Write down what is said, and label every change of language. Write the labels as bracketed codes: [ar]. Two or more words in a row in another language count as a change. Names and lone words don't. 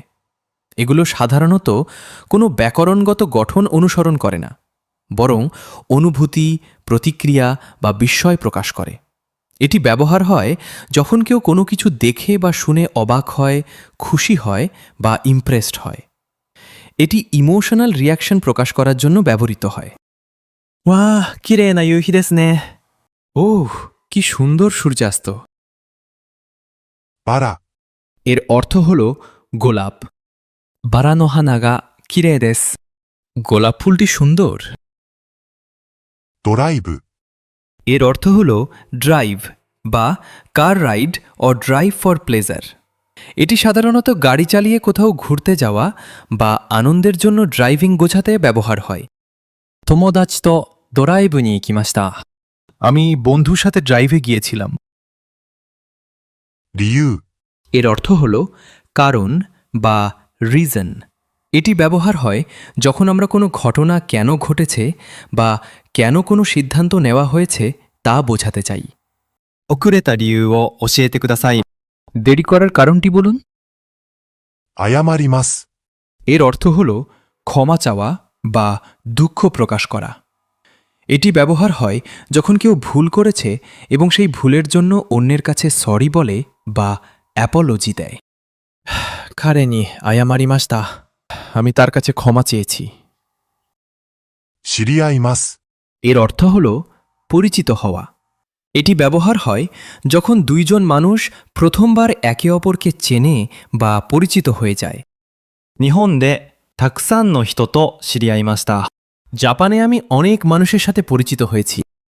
[bn] এগুলো সাধারণত কোনো ব্যাকরণগত গঠন অনুসরণ করে না, বরং অনুভূতি, প্রতিক্রিয়া বা বিস্ময় প্রকাশ করে। এটি ব্যবহার হয় যখন কেউ কোনো কিছু দেখে বা শুনে অবাক হয়, খুশি হয় বা ইমপ্রেসড হয়। এটি [en] emotional reaction [bn] প্রকাশ করার জন্য ব্যবহৃত হয়। [ja] わあ、綺麗な夕日ですね。 [bn] ওহ, কি সুন্দর সূর্যাস্ত। [ja] バラ、 [bn] এর অর্থ হল গোলাপ। [ja] バラの花が綺麗です。 [bn] গোলাপ ফুলটি সুন্দর। [ja] ドライブ、 [bn] এর অর্থ হল ড্রাইভ বা [en] car ride [bn] ও [en] drive for pleasure. [bn] এটি সাধারণত গাড়ি চালিয়ে কোথাও ঘুরতে যাওয়া বা আনন্দের জন্য ড্রাইভিং বোঝাতে ব্যবহার হয়। [ja] 友達とドライブに行きました。 [bn] আমি বন্ধুর সাথে ড্রাইভে গিয়েছিলাম। [ja] 理由、 [bn] এর অর্থ হল কারণ বা রিজন। এটি ব্যবহার হয় যখন আমরা কোনো ঘটনা কেন ঘটেছে বা কেন কোনো সিদ্ধান্ত নেওয়া হয়েছে তা বোঝাতে চাই। [ja] 遅れた理由を教えてください。 [bn] দেরি করার কারণটি বলুন। [ja] 謝ります。 [bn] এর অর্থ হল ক্ষমা চাওয়া বা দুঃখ প্রকাশ করা। এটি ব্যবহার হয় যখন কেউ ভুল করেছে এবং সেই ভুলের জন্য অন্যের কাছে সরি বলে বা অ্যাপোলজি দেয়। [ja] 彼に謝りました。 [bn] আমি তার কাছে ক্ষমা চেয়েছি। [ja] 知り合います。 [bn] এর অর্থ হল পরিচিত হওয়া। এটি ব্যবহার হয় যখন দুইজন মানুষ প্রথমবার একে অপরকে চেনে বা পরিচিত হয়ে যায়। [ja] 日本でたくさんの人と知り合いました。 [bn] জাপানে আমি অনেক মানুষের সাথে পরিচিত হয়েছি।